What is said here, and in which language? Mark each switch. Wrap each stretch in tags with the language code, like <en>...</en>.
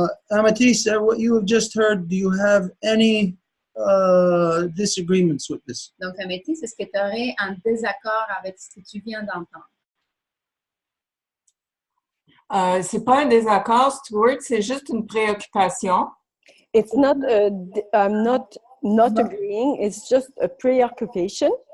<en>Amethyst, what you have just heard, do you have any disagreements with this?</en> <fr>Donc Amethyst, est-ce que tu aurais un désaccord avec ce que tu viens d'entendre? C'est pas un désaccord, Stuart, c'est juste une préoccupation.</fr> <en>It's not, I'm not agreeing, it's just a preoccupation.</en>